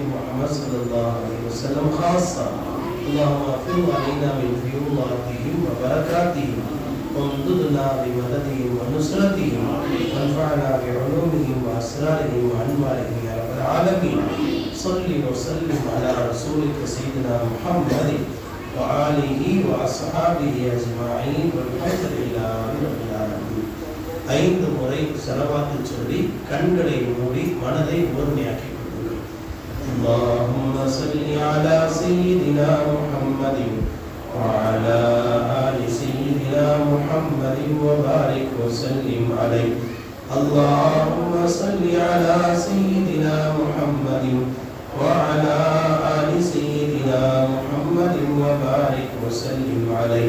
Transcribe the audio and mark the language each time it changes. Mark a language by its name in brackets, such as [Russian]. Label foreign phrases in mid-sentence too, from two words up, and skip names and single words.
[Arabic] محمد صلى الله عليه وسلم خاصة اللهم أفض علينا من فيوضاتهم وبركاتهم وامددنا بمددهم ونصرتهم وانفعنا بعلومهم واسرارهم وانوارهم يا رب العالمين صل وسلم على رسولك سيدنا محمد وآله واصحابه اجمعين والحمد لله رب العالمين. [Tamil] 5 முறை ஸலவாத் சொல்லி கண்களை மூடி மனதை ஒருமையாக்கி கொள்ளுங்கள். [Arabic] اللهم صل على سيدنا محمد وعلى آل سيدنا محمد وبارك وسلم عليه. اللهم صل على سيدنا محمد وعلى آل سيدنا محمد وبارك وسلم عليه.